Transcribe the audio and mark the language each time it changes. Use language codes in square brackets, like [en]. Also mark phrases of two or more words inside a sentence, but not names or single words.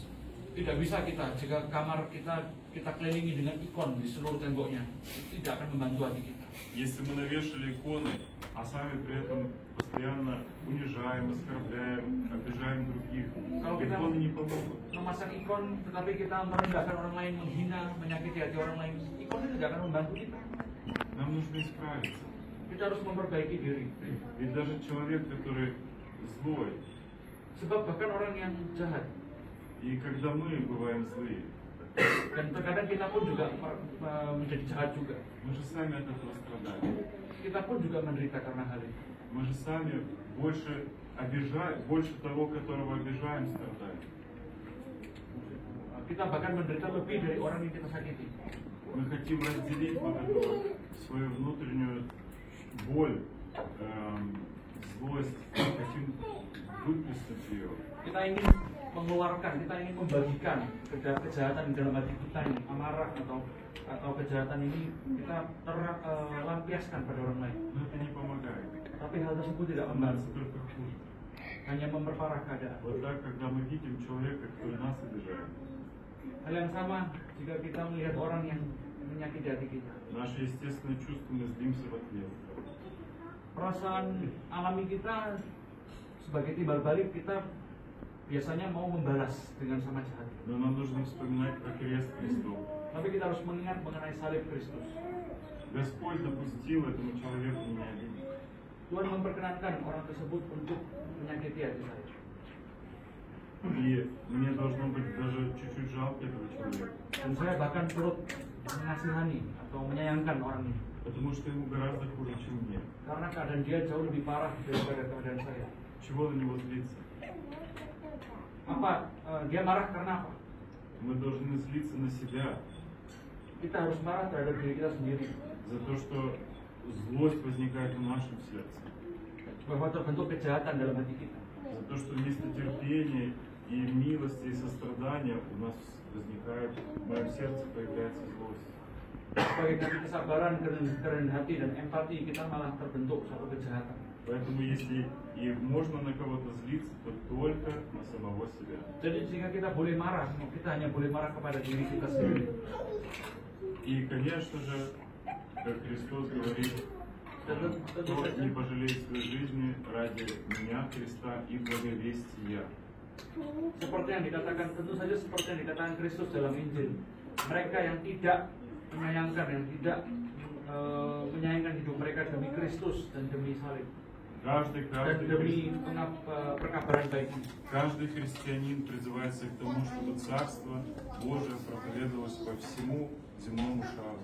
[id] Tidak bisa kita, jika kamar kita kelilingi dengan ikon di seluruh temboknya, itu tidak akan membantu hati kita. [ru] Если мы навешали иконы, а сами при этом постоянно унижаем, оскорбляем, обижаем других, [id] Kalau kita [ru] иконы не помогут. [id] memasang ikon, tetapi kita merendahkan orang lain, menghina, menyakiti hati orang lain, ikon itu tidak akan membantu kita. [ru] Нам нужно исправиться. [id] Kita harus memperbaiki diri. [ru] Ведь даже человек, который злой, [id] Sebab bahkan orang yang jahat, [ru] и когда мы бываем злые, [id] dan terkadang kita pun juga menjadi jahat juga. [ru] мы же сами от этого страдали. [id] Kita pun juga menderita karena hal itu. [ru] Мы же сами больше того, которого обижаем, страдаем. [id] Kita bahkan menderita lebih dari orang yang kita sakiti. [ru] Мы хотим разделить вот эту вот свою внутреннюю боль, злость, хотим выплеснуть ее. [id] Kita ingin mengeluarkan, kita ingin membagikan kejahatan di dalam hati kita ini, amarah atau kejahatan ini kita terlampiaskan pada orang lain. [ru] Но это не помогает. [id] Tapi hal tersebut tidak [ru] Становится [id] membantu, [ru] только хуже. [id] hanya memperparah keadaan. [ru] Вот так, когда мы видим человека, который нас обижает, [id] Hal yang sama jika kita melihat orang yang menyakiti hati kita. [ru] наше естественное чувство, мы злимся в ответ. [id] Perasaan alami kita sebagai timbal balik, kita biasanya mau membalas dengan sama jahat. [ru] Но нам нужно вспоминать про крест Христов. [id] Tapi kita harus mengingat mengenai salib Kristus. [ru] Господь допустил этому человеку меня обидеть. [id] Tuhan memperkenankan orang tersebut untuk menyakiti hati saya. [ru] И мне должно быть даже чуть-чуть жалко этого человека. [id] Dan saya bahkan turut mengasihani atau menyayangkan orang ini. [ru] Потому что ему гораздо хуже, чем мне. [id] Karena keadaan dia jauh lebih parah daripada keadaan saya. [ru] Чего на него злиться? [id] Dia marah karena apa? [ru] Мы должны злиться на себя [id] Kita harus marah terhadap diri kita sendiri. [ru] за то, что злость возникает в нашем сердце. [id] Bahwa terbentuk kejahatan dalam hati kita. [ru] За то, что вместо терпения и милости и сострадания у нас возникает, в моем сердце появляется злость. [id] Sebagai ganti kesabaran, kerendahan hati dan empati, kita malah terbentuk suatu kejahatan. [ru] Поэтому если и можно на кого-то злиться, то только на самого себя. [id] Jadi jika kita boleh marah, kita hanya boleh marah kepada diri kita sendiri. [ru] И, конечно же, как Христос говорит, кто не пожалеет своей жизни ради меня, Христа и благовестия. [id] Seperti yang dikatakan, tentu saja seperti yang dikatakan Kristus dalam Injil. Mereka yang tidak menyayangkan, yang tidak menyayangkan hidup mereka demi Kristus dan demi salib. Dan demi perkabaran baik. [ru] Каждый христианин призывается к тому, чтобы Царство Божие проповедовалось по всему земному шару.